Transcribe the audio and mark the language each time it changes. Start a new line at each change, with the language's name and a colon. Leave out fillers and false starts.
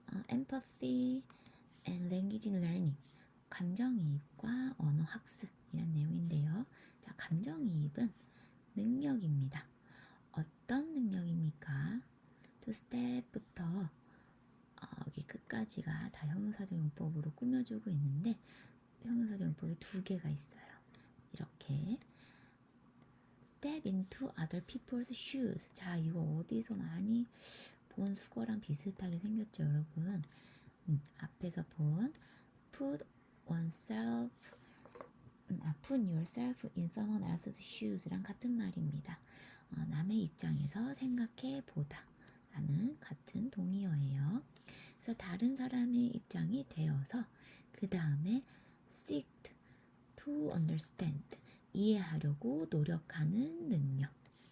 English: empathy and language learning.
Korean: 감정이입과 언어 학습 이란 내용인데요. 자, 감정이입은 능력입니다. 어떤 능력입니까? 두 스텝부터 여기 끝까지가 다 형용사조용법으로 꾸며주고 있는데 형용사조용법이 두 개가 있어요.
English: 이렇게 step into other people's shoes.
Korean: 자, 이거 어디서 많이 본 수거랑 비슷하게 생겼죠, 여러분? 앞에서 본
English: put oneself, put yourself in someone else's shoes
Korean: 랑 같은 말입니다. 남의 입장에서 생각해 보다 라는 같은 동의어예요. 그래서 다른 사람의 입장이 되어서 그 다음에
English: seek to understand,
Korean: 이해하려고 노력하는 능력.